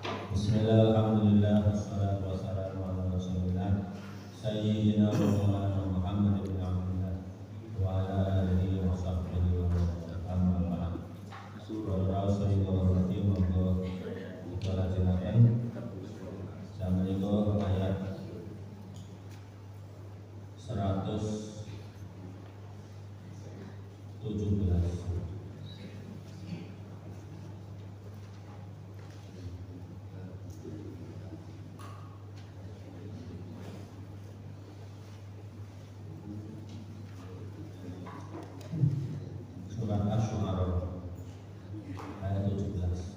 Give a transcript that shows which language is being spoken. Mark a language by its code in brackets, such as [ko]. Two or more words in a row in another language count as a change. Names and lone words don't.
[ar] بسم الله، الحمد لله، والصلاة والسلام على رسول الله سيدنا ومولانا محمد بن عبد الله وعلى آله وصحبه وأما بعد. [jv] Surah Al-Rahim monggo kita lajengaken samenika ayat 117. Surat Asy-Syu'ara ayat 17.